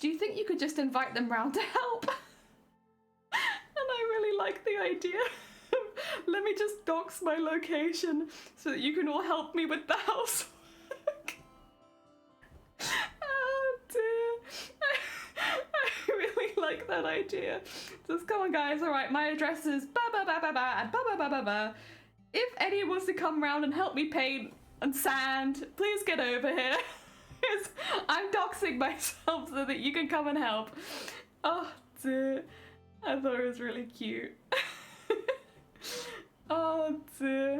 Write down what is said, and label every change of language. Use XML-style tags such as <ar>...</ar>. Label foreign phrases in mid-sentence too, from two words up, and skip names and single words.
<en>Do you think you could just invite them round to help? And I really like the idea. Let me just dox my location so that you can all help me with the housework. Oh dear. I really like that idea. Just come on guys, alright, my address is ba ba ba ba ba and ba ba ba ba ba. If anyone wants to come round and help me paint and sand, please get over here. I'm doxing myself so that you can come and help. Oh dear. I thought it was really cute. Oh dear.</en>